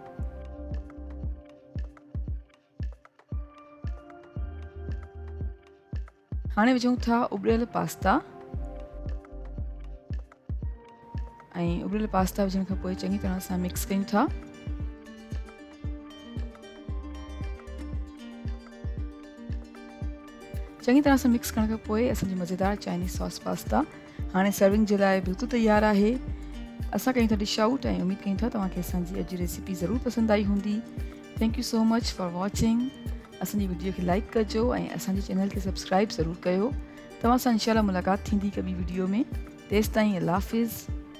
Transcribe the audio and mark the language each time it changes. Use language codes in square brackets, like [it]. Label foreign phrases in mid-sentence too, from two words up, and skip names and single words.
[sd] हाणे विझूं था उबलियल पास्ता ऐं उबलियल पास्ता विझण खां पोइ चङी तरह सां मिक्स कयूं था। चङी तरह सां मिक्स करण खां पोइ असांजी मज़ेदार [en] Chinese sauce pasta [sd] हाणे सर्विंग जे लाइ बिल्कुलु तयारु आहे। असां कयूं था [en] dish out [sd] ऐं उमेद कयूं था तव्हांखे असांजी अॼु जी रेसिपी ज़रूरु पसंदि आई हूंदी। [en] Thank you so much for watching. [sd] असांजी वीडियो खे लाइक कजो ऐं असांजे चैनल खे सब्सक्राइब ज़रूरु कयो। तव्हां सां इंशाल्लाह मुलाक़ात थींदी हिकु ॿी वीडियो में। तेसिताईं अल्लाह हाफ़िज़।